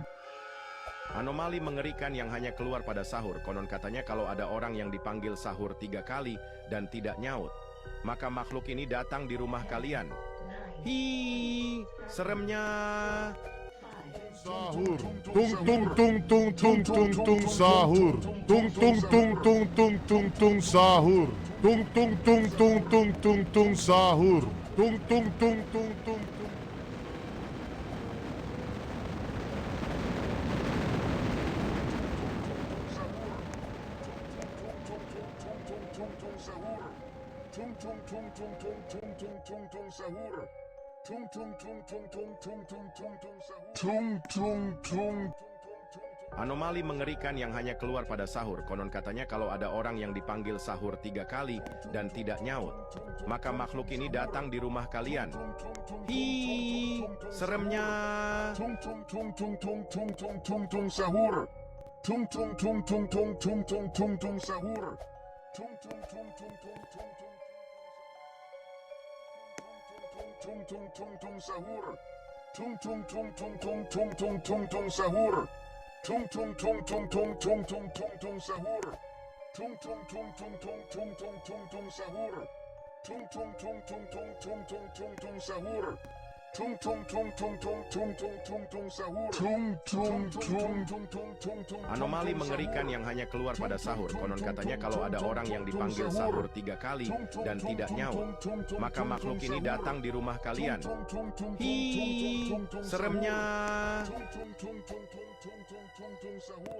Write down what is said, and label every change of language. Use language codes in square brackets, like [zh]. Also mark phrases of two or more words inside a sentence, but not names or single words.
[id] Anomali mengerikan yang hanya keluar pada sahur. Konon katanya kalau ada orang yang dipanggil sahur 3 kali dan tidak nyaut, maka makhluk ini datang di rumah kalian. 9, Hi, seremnya. 5, Sahur. Tung tung sahur. Tung tung sahur. Tung tung sahur. Tung tung. Tung tung tung tung tung tung tung tung tung sahur. Tung tung tung tung tung tung tung tung tung sahur. Tung tung tung. Anomali mengerikan yang hanya keluar pada sahur. Konon katanya kalau ada orang yang dipanggil sahur 3 kali dan tidak nyaut, maka makhluk ini datang di rumah kalian. Hi, seremnya. Tung tung tung tung tung tung tung tung tung sahur. Tung tung tung tung tung tung tung tung tung sahur. Tung tung tung tung tung tung tung tung tung tung tung sahur. Tung tung tung tung tung tung tung tung tung sahur. Tung tung tung tung tung tung tung tung tung sahur. Tung tung tung tung tung tung tung tung tung sahur. Tung tung tung tung tung tung tung tung tung sahur. Tung tung tung tung tung tung tung tung tung sahur. Tung tung tung tung tung tung tung. Anomali mengerikan yang hanya keluar pada sahur. Konon katanya kalau ada orang yang dipanggil sahur 3 kali dan tidak nyaut, maka makhluk ini datang di rumah kalian. Hi, seremnya. Tung tung tung tung tung tung tung tung tung sahur.